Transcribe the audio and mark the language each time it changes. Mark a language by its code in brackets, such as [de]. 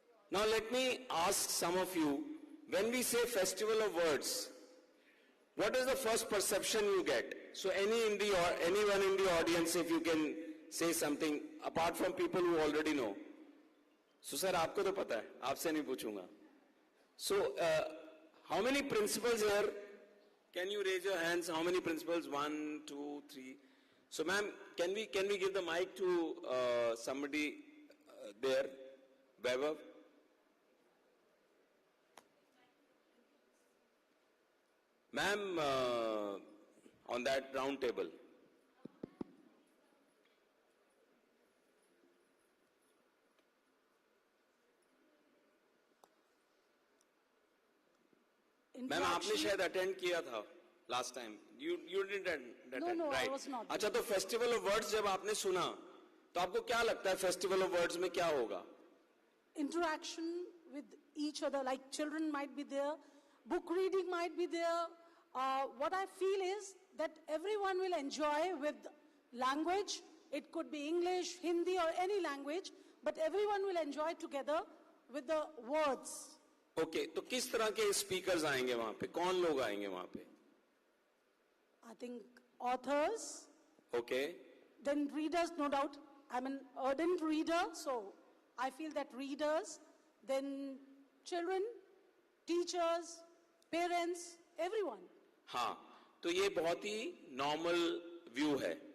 [en] Now let me ask some of you, when we say festival of words, what is the first perception you get? So anyone in the audience, if you can say something, apart from people who already know. [hi] So sir, आपको तो पता है, आपसे नहीं पूछूंगा. [en] So how many principals here? Can you raise your hands? How many principals? 1, 2, 3. So ma'am, can we give the mic to somebody there? Vaibhav? Ma'am, on that round table. [hi] Ma'am, आपने शायद attend किया था [en] last time. You didn't attend, No, right? I was not. [hi] अच्छा, तो festival of words जब आपने सुना, तो आपको क्या लगता है फेस्टिवल ऑफ वर्ड्स में क्या होगा? [en] Interaction with each other, like children might be there, book reading might be there. What I feel is that everyone will enjoy with language. It could be English, Hindi or any language, but everyone will enjoy together with the words. [hi] Okay, तो किस तरह के speakers आएंगे वहां पे? कौन लोग आएंगे वहां पे? [en] I think authors, Okay. then readers, no doubt. I'm an ardent reader, so I feel that readers, then children, teachers, parents, everyone. [hi] हाँ, तो ये बहुत ही नॉर्मल व्यू है.